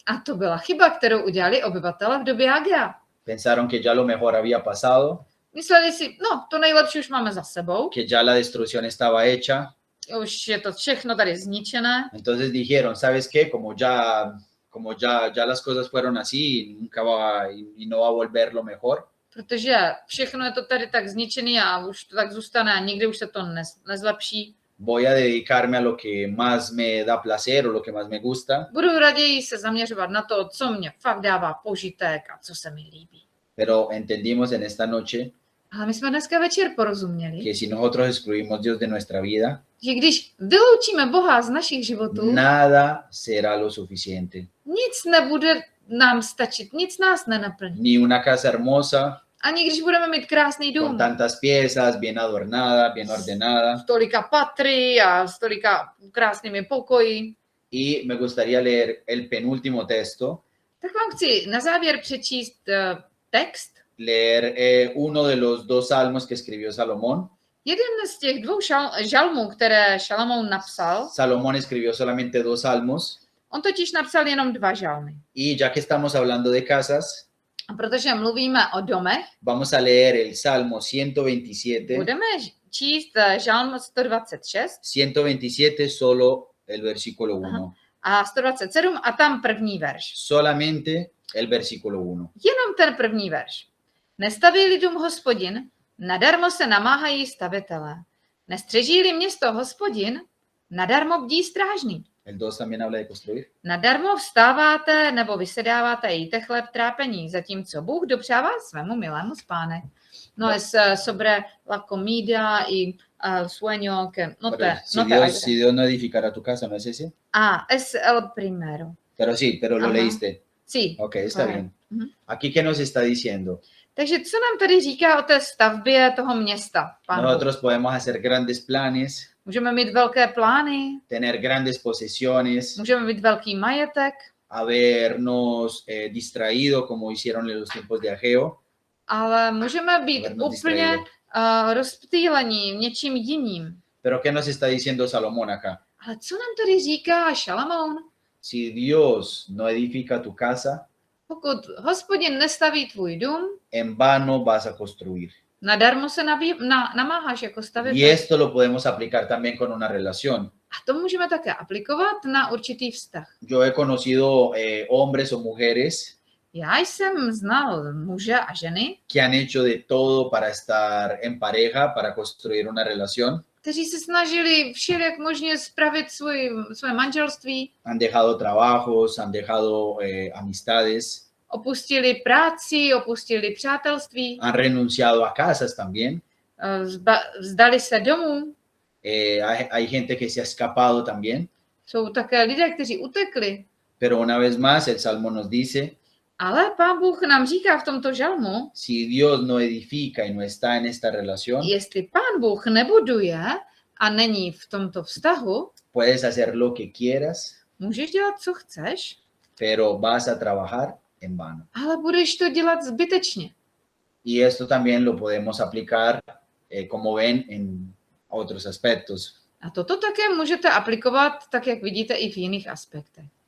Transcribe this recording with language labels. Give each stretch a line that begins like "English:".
Czech: A to byla chyba, kterou udělali obyvatele v době Agea.
Spanish: Pensaron que ya lo mejor había pasado,
Czech: Mysleli si, no, to nejlepší už máme za sebou,
Spanish: que ya la destrucción estaba hecha.
Czech: už je to všechno tady zničené,
Spanish: Entonces dijeron, ¿sabes qué? Como ya las cosas fueron así, nunca va y no va a volver lo mejor.
Czech: protože všechno je to tady tak zničené a už to tak zůstane a nikdy už se to nezlepší.
Spanish: Voy a dedicarme a lo que más me da placer o lo que más me gusta.
Czech: Budu raději se zaměřovat na to, co mě fakt dává požitek a co se mi líbí.
Spanish: Pero entendimos en esta noche
Czech: Ale my jsme dneska večer porozuměli,
Spanish: que si nosotros excluimos Dios de nuestra vida,
Czech: že když vyloučíme Boha z našich životů,
Spanish: nada será lo suficiente.
Czech: nic nebude nám stačit, nic nás nenaplní.
Spanish: Ni una casa hermosa,
Czech: Ani když budeme mít krásný
Spanish: con
Czech: dům,
Spanish: tantas piezas, bien adornada, bien ordenada.
Czech: s tolika patry a s tolika krásnými pokoji.
Spanish: Y me gustaría leer el penúltimo texto,
Czech: Tak vám chci na závěr přečíst text.
Spanish: leer uno de los dos salmos que escribió Salomón.
Czech: Jeden z těch dvou žalmů, které Šalamoun napsal,
Spanish: Salomón escribió solamente dos salmos.
Czech: on totiž napsal jenom 2 žalmy.
Spanish: Y ya que estamos hablando de casas,
Czech: A protože mluvíme o domech,
Spanish: vamos a leer el Salmo 127.
Czech: budeme číst žalm 126
Spanish: 127, solo el versículo 1.
Czech: a 127 a tam první verš.
Spanish: Solamente el versículo 1.
Czech: Jenom ten první verš. Nestaví-li dům Hospodin, nadarmo se namáhají stavitelé. Nestřeží-li město Hospodin, nadarmo bdí strážný.
Spanish: El 2 también habla de construir.
Czech: Nadarmo vstáváte nebo vysedáváte, jíte chleb trápení, zatímco Bůh dopřává svému milému spánek.
Spanish: No es sobre la comida y sueño que no Pero te si Dios no edificara tu casa, ¿no es ese? es el primero. Pero sí, pero lo Ajá. leíste. Sí. Ok, está Correcto. bien. Ujú. Aquí, ¿qué nos está diciendo?
Czech: Takže co nám tady říká o té stavbě toho města? Pán Bůh?
Spanish: Nosotros podemos hacer grandes planes,
Czech: Můžeme mít velké plány,
Spanish: tener grandes posesiones,
Czech: můžeme mít velký majetek,
Spanish: habernos distraído como hicieron en los tiempos de Ageo.
Czech: ale můžeme být
Spanish: Habernos
Czech: úplně
Spanish: distraído.
Czech: rozptýlení něčím jiným.
Spanish: Pero ¿qué nos está diciendo Salomón acá?
Czech: Ale co nám tady říká Šalamoun?
Spanish: Si Dios no edifica tu casa,
Czech: Pokud Hospodin nestaví tvůj dům,
Spanish: en vano vas a construir.
Czech: nadarmo se namáháš jako
Spanish: Y
Czech: stavitel.
Spanish: esto lo podemos aplicar también con una relación.
Czech: A to můžeme také aplikovat na určitý vztah.
Spanish: Yo he conocido hombres o mujeres
Czech: Já jsem znal muže a ženy,
Spanish: que han hecho de todo para estar en pareja, para construir una relación.
Czech: kteří se snažili všelijak možně spravit svoje manželství,
Spanish: Han dejado trabajos, han dejado amistades,
Czech: opustili práci, opustili přátelství,
Spanish: han renunciado a casas también.
Czech: vzdali se domů,
Spanish: Hay gente que se ha escapado también,
Czech: Jsou také lidé, kteří utekli.
Spanish: pero una vez más el Salmo nos dice,
Czech: Ale Pán Bůh nám říká v tomto žalmu,
Spanish: si Dios no edifica y no está en esta relación,
Czech: jestli Pán Bůh nebuduje a není v tomto vztahu,
Spanish: puedes hacer lo que quieras,
Czech: můžeš dělat, co chceš,
Spanish: pero vas a trabajar en vano.
Czech: ale budeš to dělat zbytečně.
Spanish: Y esto también lo podemos aplicar, como ven, en otros aspectos.
Czech: A toto také můžete aplikovat, tak jak vidíte, i v jiných aspektech.